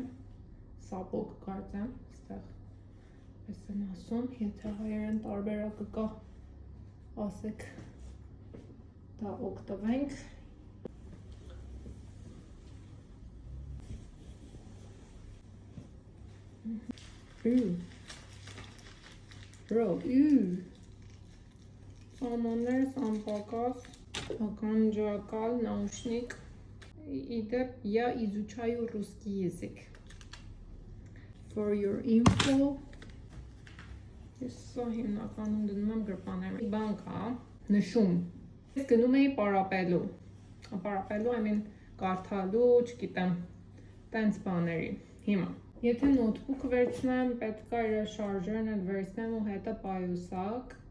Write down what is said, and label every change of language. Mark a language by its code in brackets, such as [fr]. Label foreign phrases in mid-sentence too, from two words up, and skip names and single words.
[hy] սապոկ կարծեմ, այստեղ պես են ասում, եթե հայերեն տարբերակը կա, ասեք, դա օգտվենք։ Սամաններ, սամպակաս, ականջակալ, [ru] наушник. Идет, я изучаю русский язык. [en] For your info. [hy] Ես սա հիմնականում դնում եմ գրպաներում։ Բան կա, նշում։ Ես գնում էի պարապելու։ Պարապելու, [en] I mean, [hy] կարդալու, չգիտեմ, տենց բաների։ Հիմա։ Եթե նոթբուքը վերցնեմ, պետք է իր շարժերն էլ վերցնեմ ու հետը պայուսակ։